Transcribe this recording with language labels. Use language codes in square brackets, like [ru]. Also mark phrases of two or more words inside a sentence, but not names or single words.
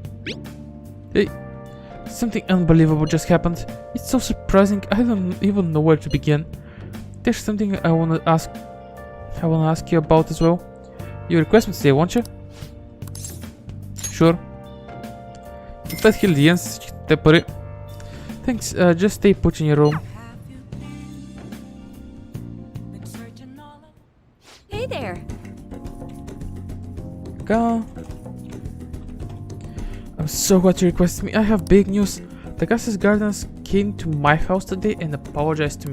[en] Hey, something unbelievable just happened. It's so surprising, I don't even know where to begin. There's something I wanna ask you about as well. You request me to stay, won't you? [bg] Sure. 5000 йен с всичките пари. [en] Thanks, just stay put in your room. Hey there. Go. I'm so glad you requested me. I have big news. The Gas's Gardens came to my house today and apologized to me.